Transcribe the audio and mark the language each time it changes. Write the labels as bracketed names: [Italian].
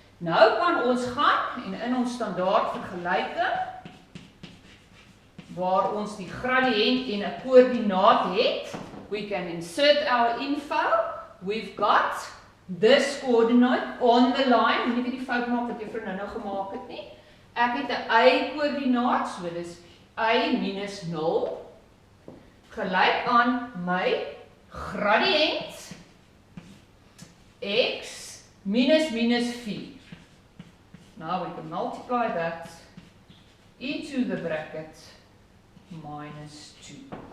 [Afrikaans] Nou kan ons gaan en in ons standaard vergelyking waar ons die gradiënt en 'n koördinaat het, [English] we can insert our info. We've got this coordinate on the line. [Afrikaans] Moenie weer die fout maak wat juffrou nou gemaak het nie. Ek het 'n y-koördinaat, so dis y minus 0 gelyk aan my gradiënt x minus minus 4. [English] Now we can multiply that into the bracket minus 2.